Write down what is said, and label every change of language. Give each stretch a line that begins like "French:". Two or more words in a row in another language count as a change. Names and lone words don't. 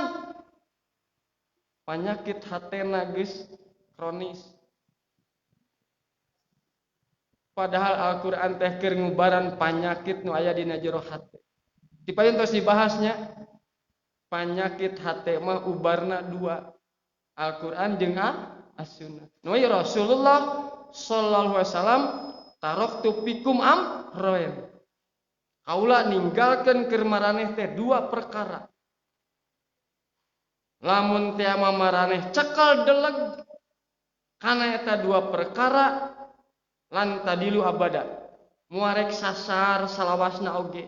Sundanese: Panyakit hatena geus kronis. Padahal Al-Qur'an teh keur ngubaran panyakit nu aya dina jero hate. Dipayun tos dibahasnya. Panyakit hate mah ubarna dua, Al-Qur'an jeung As-Sunnah.
Arabic: Nu رسول الله صلى الله عليه وسلم تركت فيكم أمرين.
Sundanese: Kaula ninggalkeun keur maraneh teh dua perkara. Lamun teh maraneh cekel deleg kana eta dua perkara
Arabic: لن تضلوا أبدا.
Sundanese: Muarek sasar salawasna oge.